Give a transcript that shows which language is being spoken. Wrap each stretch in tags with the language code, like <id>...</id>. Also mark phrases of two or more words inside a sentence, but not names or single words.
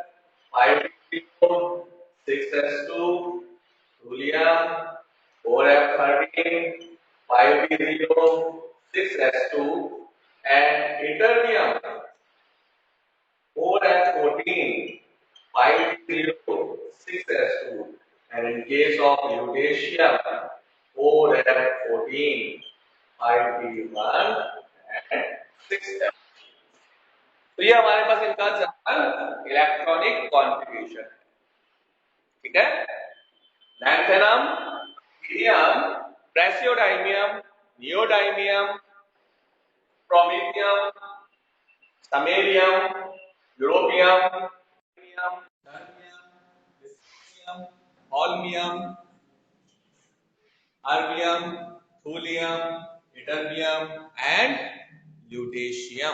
<en>5D0 6S2, thulium 4F13 5D0 6S2, and ytterbium 4F14 5D0 6S2, and in case of lutetium 4F14 5D1 and 6S2।</en> <hi>तो ये हमारे पास इनका</hi> <en>general electronic configuration</en> <hi>है, ठीक है।</hi> <en>lanthanum, helium, praseodymium, neodymium, promethium, samarium, europium, terbium, dysprosium, holmium, erbium, thulium, ytterbium and lutetium.</en>